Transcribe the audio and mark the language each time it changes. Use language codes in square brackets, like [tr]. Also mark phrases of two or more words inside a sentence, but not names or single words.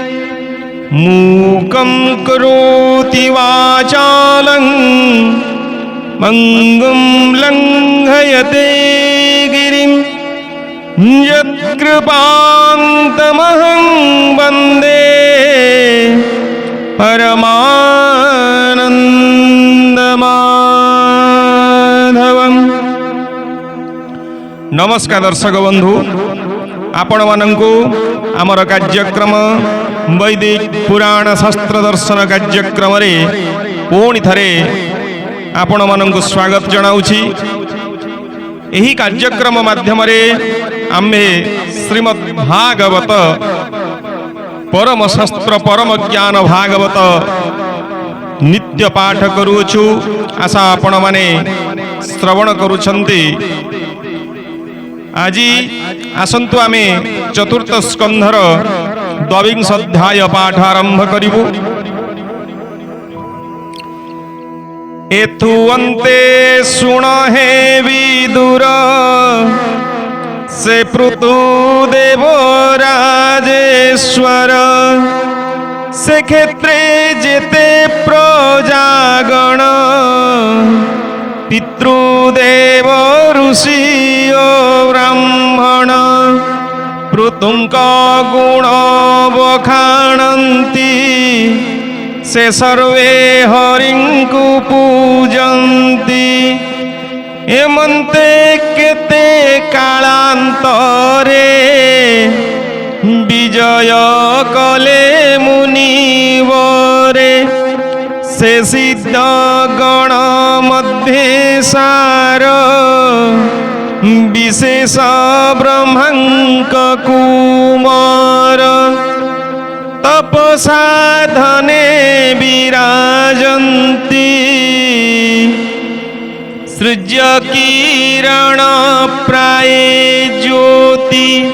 [sa] मूकं करोति वाचालं मंगुं लंघयते गिरिं यत्कृपान्तमहं वन्दे परमानन्दमाधवम्। [or] ନମସ୍କାର ଦର୍ଶକ ବନ୍ଧୁ, ଆପଣ ମାନଙ୍କୁ ଆମର କାର୍ଯ୍ୟକ୍ରମ ବୈଦିକ ପୁରାଣ ଶାସ୍ତ୍ର ଦର୍ଶନ କାର୍ଯ୍ୟକ୍ରମ ରେ ପୁଣି ଥରେ ଆପଣ ମାନଙ୍କୁ ସ୍ୱାଗତ ଜଣାଉଛି। ଏହି କାର୍ଯ୍ୟକ୍ରମ ମାଧ୍ୟମ ରେ ଆମ୍ଭେ ଶ୍ରୀମଦ୍ ଭାଗବତ ପରମ ଶାସ୍ତ୍ର ପରମ ଜ୍ଞାନ ଭାଗବତ ନିତ୍ୟ ପାଠ କରୁଛୁ। ଆଶା ଆପଣ ମାନେ ଶ୍ରବଣ କରୁଛନ୍ତି। ଆଜି ଆସନ୍ତୁ ଆମେ ଚତୁର୍ଥ ସ୍କନ୍ଧର ଦ୍ୱାବିଂଶ ଅଧ୍ୟାୟ ପାଠ ଆରମ୍ଭ କରିବୁ। ଏଥୁ ଅନ୍ତେ ଶୁଣ ହେ ବିଦୁର ସେ ପୃଥୁ ଦେବ ରାଜେଶ୍ୱର। ସେ କ୍ଷେତ୍ରେ ଯେତେ ପ୍ରଜାଗଣ ପିତୃଦେବ ଋଷି ଓ ବ୍ରାହ୍ମଣ। ପୃଥୁଙ୍କ ଗୁଣ ବଖାଣନ୍ତି ସେ ସର୍ବେ ହରିଙ୍କୁ ପୂଜନ୍ତି। ଏମନ୍ତେ କେତେ କାଳାନ୍ତରେ ବିଜୟ କଲେ ମୁନିବରେ। ସେ ସିଦ୍ଧ ଗଣ ମଧ୍ୟେ ସାର ବିଶେଷ ବ୍ରହ୍ମାଙ୍କ କୁମାର। ତପସାଧନେ ବିରାଜନ୍ତି ସୃଜ୍ୟ କିରଣ ପ୍ରାୟେ ଜ୍ୟୋତି।